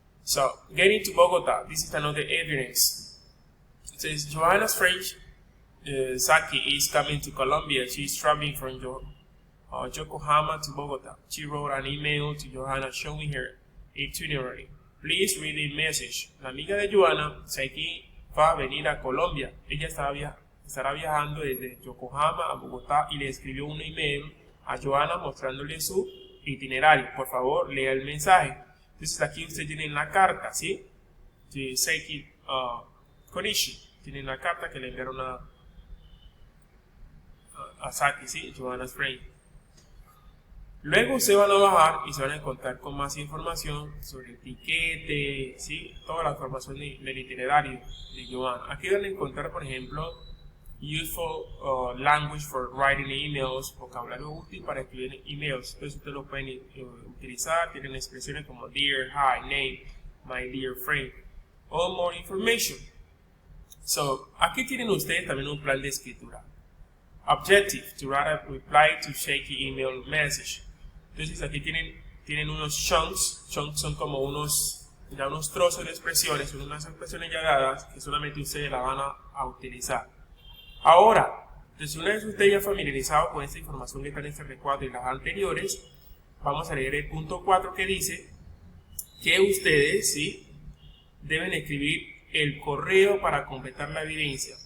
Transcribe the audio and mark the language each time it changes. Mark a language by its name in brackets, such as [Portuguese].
[English] So, getting to Bogota, this is another evidence. It says Johanna's friend Saki is coming to Colombia. She's traveling from Yokohama to Bogota. She wrote an email to Johanna showing her itinerary. Please read the message. [Spanish] La amiga de Johanna, Saki, va a venir a Colombia. Ella estará viajando desde Yokohama a Bogotá y le escribió un email a Johanna mostrándole su itinerario. Por favor, lea el mensaje. Entonces aquí usted tiene la carta, ¿sí? De Saki Konishi. Tienen la carta que le enviaron a Saki, ¿sí? [English] Johanna's friend. [Spanish] Luego se van a bajar y se van a encontrar con más información sobre el tiquete, ¿sí? Toda la información del itinerario de Johanna. Aquí van a encontrar, por ejemplo, [English] useful language for writing emails, [Spanish] vocabulario útil para escribir emails. Entonces ustedes lo pueden utilizar. Tienen expresiones como dear, hi, name, my dear friend. [English] All more information. So, [Spanish] aquí tienen ustedes también un plan de escritura. [English] Objective, to write a reply to shaky email message. [Spanish] Entonces aquí tienen unos chunks. Chunks son como unos trozos de expresiones, son unas expresiones ya dadas que solamente ustedes la van a utilizar. Ahora, entonces una vez ustedes ya familiarizado con esta información que está en este recuadro y las anteriores, vamos a leer el punto 4 que dice que ustedes, ¿sí?, deben escribir el correo para completar la evidencia.